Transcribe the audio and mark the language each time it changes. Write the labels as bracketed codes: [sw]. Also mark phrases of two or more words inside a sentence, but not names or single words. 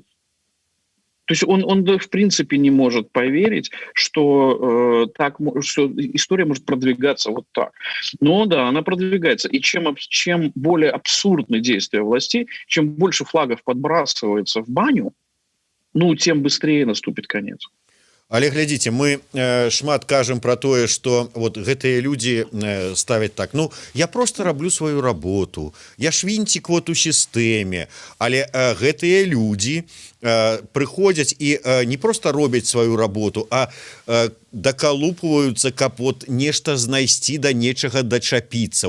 [ru] То есть он в принципе не может поверить, что что история может продвигаться вот так. Но да, она продвигается. И чем более абсурдны действия властей, чем больше флагов подбрасывается в баню, ну, тем быстрее наступит конец. [be] Але глядзіце, мы шмат кажам про тое, што вот гэтыя людзі ставяць так: ну, я просто раблю сваю работу, я ж вінцік вот у сістэме. Але гэтыя людзі прыходзяць і не просто робяць сваю работу, а дакалупваюцца, каб вот нешта знайсці, да нечага дачапіцца.